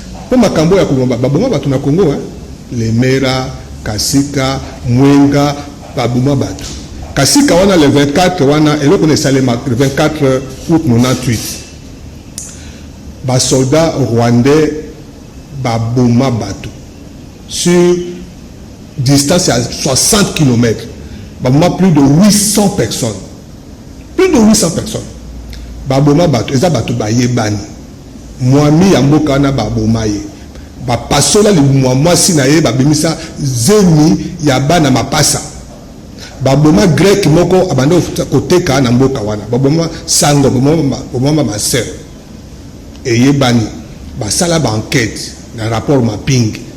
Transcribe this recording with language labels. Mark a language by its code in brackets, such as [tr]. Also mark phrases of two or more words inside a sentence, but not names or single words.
[ln] Po makambo ya koboma, baboma bato na Congo, hein? Lemera, Kasika, Mwenga, baboma bato. Kasika wana [fr] le vingt-quatre [ln] wana, eloko na esalema [fr] le vingt-quatre août nonante-huit. [ln] Basoldat rwandais baboma bato. [fr] Sur distance ya soixante kilomètres, baboma plus de huit cents personnes. Plus de huit cents personnes. [ln] Baboma bato, eza bato bayebani. Mwami ya mboka wana baboma ye. Bapasola libumu ya mwasi na ye, babimisa zemi ya bana mapasa. Baboma grec moko abanda koteka na mboka wana. Baboma sango, baboma ma, baboma [fr] ma sœur. [ln] Eyebani, basala ba enquête na [fr] rapport mapping.